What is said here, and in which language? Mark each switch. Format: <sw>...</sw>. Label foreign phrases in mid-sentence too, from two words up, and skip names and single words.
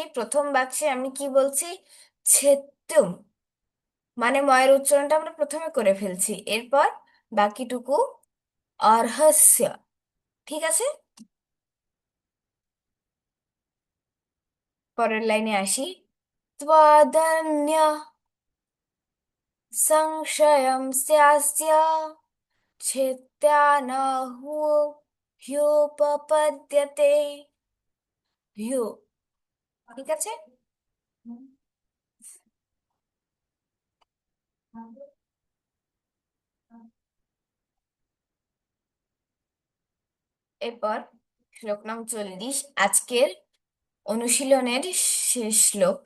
<bn>প্রথম বাক্সে আমি কি বলছি, ছেত্তুম, মানে ময়ের উচ্চারণটা আমরা প্রথমে করে ফেলছি। এরপর বাকিটুকু অর্হস্য। ঠিক আছে, পরের লাইনে আসি। ত্বদন্য,</bn> <sa>संशयं स्यास्य छेत्या न ह्युपपद्यते।</sa> <bn>হ্যু, ঠিক আছে। এরপর শ্লোক নং 40, আজকের অনুশীলনের শেষ শ্লোক।</bn>